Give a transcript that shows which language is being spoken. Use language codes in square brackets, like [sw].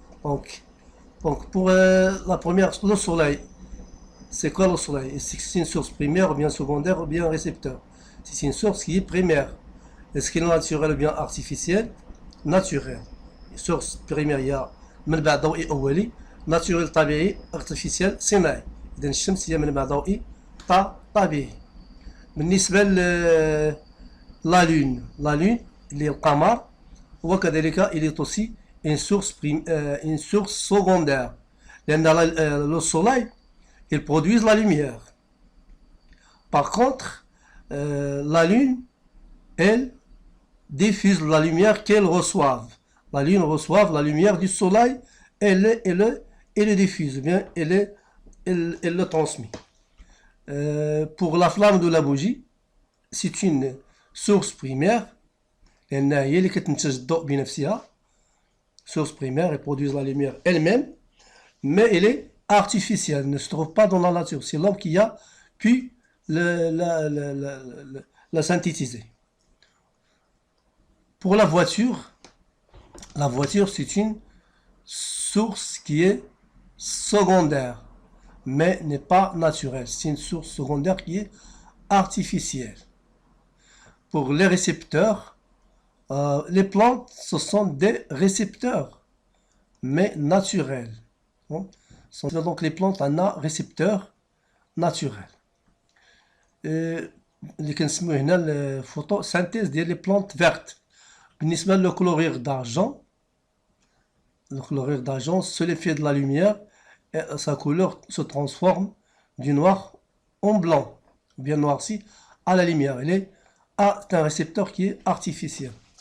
[fr] Donc pour la première, le soleil, c'est quoi le soleil? Est-ce que c'est une source primaire ou bien secondaire ou bien récepteur? C'est une source qui est primaire. Est-ce qu'elle est naturelle ou bien artificielle? Naturelle. Source primaire, il y a [ar] منبع ضوئي أولي، [fr] naturel طبيعي، artificiel صناعي. [ar] إذا الشمس هي منبع ضوئي طبيعي. بالنسبة لا لون اللي هي القمر، وكذلك [fr] il est aussi une source secondaire [ar] لأن [fr] le soleil il produit la lumière. Par contre la lune elle diffuse la lumière qu'elle reçoit. La lune reçoit la lumière du soleil et le diffuse, bien elle le transmet. Pour la flamme de la bougie, c'est une source primaire. [ar] لأنها هي اللي كتنتج الضوء بنفسها. [fr] Source primaire, elle produit la lumière elle-même, mais elle est artificielle, elle ne se trouve pas dans la nature. C'est l'homme qui a pu la synthétiser. Pour la voiture c'est une source qui est secondaire, mais n'est pas naturelle. C'est une source secondaire qui est artificielle. Pour les récepteurs, les plantes, ce sont des récepteurs. mais naturel. Bon. Donc les plantes ont un récepteur naturel. [ar] اللي كنسميوه هنا الفوتوسينثيز ديال [fr] لي بلانت فيرت. [ar] بالنسبة للكلورير [fr] d'argent, le chlorure d'argent, c'est l'effet de la lumière et sa couleur se transforme du noir en blanc, bien noirci, à la lumière. C'est un récepteur qui est artificiel.